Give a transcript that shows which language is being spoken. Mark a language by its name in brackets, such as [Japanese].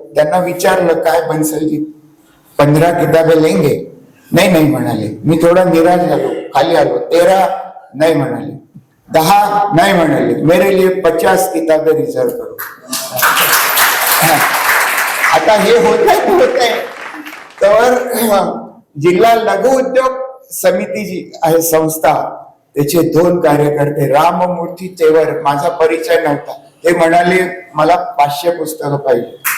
[Marathi] त्यांना विचारलं काय बन्सलजी [Hindi] 15 किताबे लेंगे? [Marathi] नाही म्हणाले. मी थोडा निराश झालो, खाली आलो. 13 नाही म्हणाले, 10 नाही म्हणाले. [Hindi] मेरे लिए 50 किताबे रिझर्व करो. [Marathi] आता हे होत आहे तर जिल्हा लघु उद्योग समिती जी आहे संस्था, त्याचे 2 कार्यकर्ते राममूर्ती तेवर, माझा परिचय नव्हता, ते म्हणाले मला 500 पुस्तकं पाहिजे.